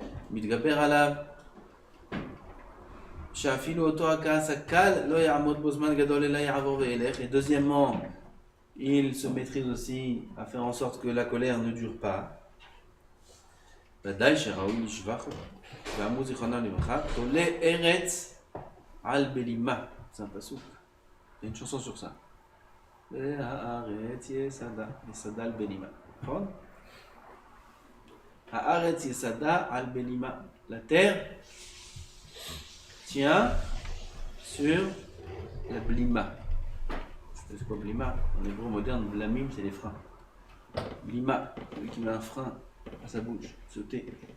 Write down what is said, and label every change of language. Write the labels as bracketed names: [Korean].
[Hebrew] מתגבר עליו שאפילו אותו הכעס הקל לא יעמוד בו זמן גדול אלא יעבור וילך. [French] Et deuxièmement, il se maîtrise aussi à faire en sorte que la colère ne dure pas. [Hebrew] ודאי שראוי לשבח ואמרו זיכרונם לברכה תולה ארץ על בלימה. [French] C'est un pasouk. Il y a une chanson sur ça. [Hebrew] והארץ יסדה יסדה על בלימה. נכון? Haaretz Yesada al Belima. [French] La terre tient sur la blima. C'est quoi blima? En hébreu moderne, blamim, c'est les freins. Blima, celui qui met un frein à sa bouche, sauter.